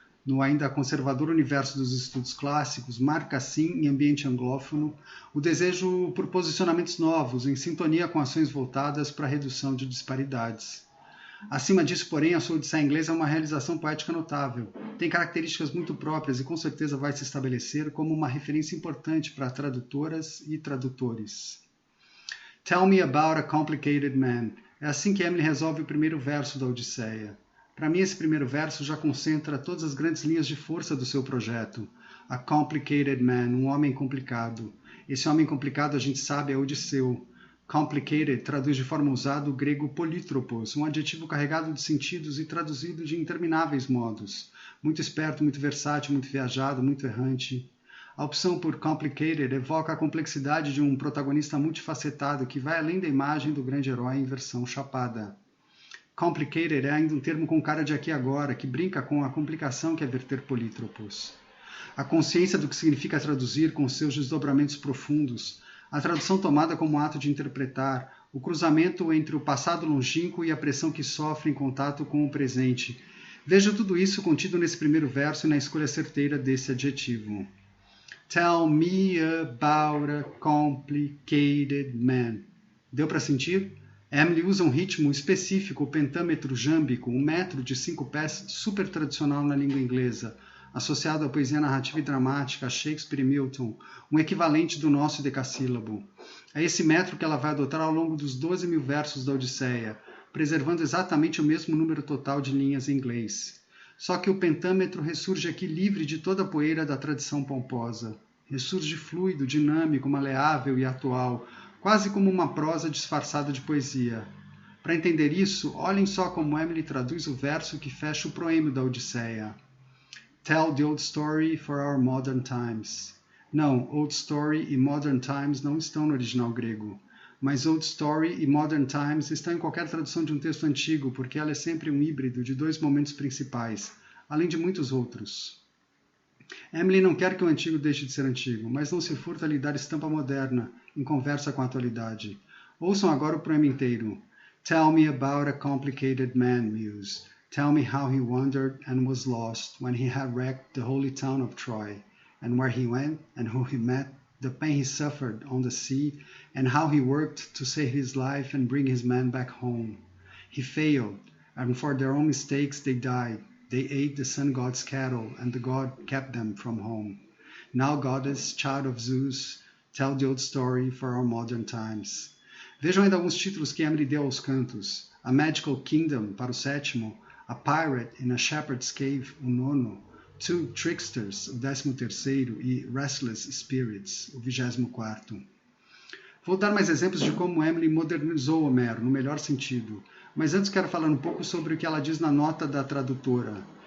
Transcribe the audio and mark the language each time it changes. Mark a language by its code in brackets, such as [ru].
[pt] No ainda conservador universo dos estudos clássicos, marca assim, em ambiente anglófono, o desejo por posicionamentos novos, em sintonia com ações voltadas para a redução de disparidades. Acima disso, porém, a sua Odisseia inglesa é uma realização poética notável. Tem características muito próprias e com certeza vai se estabelecer como uma referência importante para tradutoras e tradutores. [en] Tell me about a complicated man. [pt] É assim que Emily resolve o primeiro verso da Odisseia. Para mim, esse primeiro verso já concentra todas as grandes linhas de força do seu projeto. [en] A complicated man, [pt] um homem complicado. Esse homem complicado, a gente sabe, é Odisseu. Complicated traduz de forma usada o grego polítropos, um adjetivo carregado de sentidos e traduzido de intermináveis modos. Muito esperto, muito versátil, muito viajado, muito errante. A opção por complicated evoca a complexidade de um protagonista multifacetado que vai além da imagem do grande herói em versão chapada. Complicated é ainda um termo com cara de aqui e agora, que brinca com a complicação que é verter polítropos. A consciência do que significa traduzir com seus desdobramentos profundos, a tradução tomada como ato de interpretar, o cruzamento entre o passado longínquo e a pressão que sofre em contato com o presente. Veja tudo isso contido nesse primeiro verso e na escolha certeira desse adjetivo. [en] Tell me about a complicated man. [pt] Deu para sentir? Emily usa um ritmo específico, o pentâmetro jâmbico, um metro de 5 pés super tradicional na língua inglesa, associado à poesia narrativa e dramática, a Shakespeare e Milton, um equivalente do nosso decassílabo. É esse metro que ela vai adotar ao longo dos 12 mil versos da Odisseia, preservando exatamente o mesmo número total de linhas em inglês. Só que o pentâmetro ressurge aqui livre de toda a poeira da tradição pomposa. Ressurge fluido, dinâmico, maleável e atual, quase como uma prosa disfarçada de poesia. Para entender isso, olhem só como Emily traduz o verso que fecha o proêmio da Odisseia. [en] Tell the old story for our modern times. [pt] Não, old story e modern times não estão no original grego. Mas Old Story e Modern Times estão em qualquer tradução de um texto antigo, porque ela é sempre um híbrido de 2 momentos principais, além de muitos outros. Emily não quer que o antigo deixe de ser antigo, mas não se furta a lhe dar estampa moderna, em conversa com a atualidade. Ouçam agora o poema inteiro. [en] Tell me about a complicated man, muse. Tell me how he wandered and was lost when he had wrecked the holy town of Troy, and where he went and who he met, the pain he suffered on the sea, and how he worked to save his life and bring his men back home. He failed, and for their own mistakes they died. They ate the sun god's cattle, and the god kept them from home. Now, goddess, child of Zeus, tell the old story for our modern times. [pt] Vejam ainda alguns títulos que Emily deu aos cantos. A Magical Kingdom, para o 7º, A Pirate in a Shepherd's Cave, o 9º, Two Tricksters, o 13º, e Restless Spirits, o 24º. Vou dar mais exemplos de como Emily modernizou Homero, no melhor sentido, mas antes quero falar um pouco sobre o que ela diz na nota da tradutora.